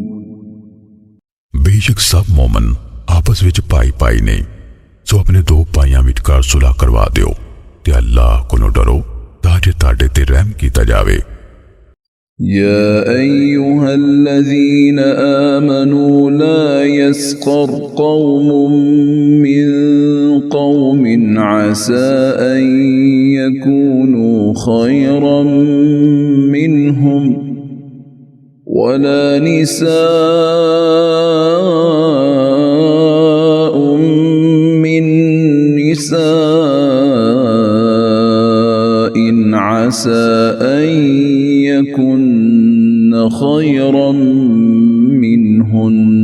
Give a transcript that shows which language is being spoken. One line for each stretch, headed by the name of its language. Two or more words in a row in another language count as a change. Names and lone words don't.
Punjabi: بیشک سب مومن آپس وچ بھائی بھائی نے سو اپنے دو بھائیاں وچکار صلح کروا دیو تے اللہ کولوں ڈرو تاجے تاڈے تے رحم کیتا جاوے.
Arabic: يا أيها الذين آمنوا لا يسخر قوم من قوم عسى أن يكونوا خيرا منهم ولا نساء من نساء عسى أن يكن خيرا منهن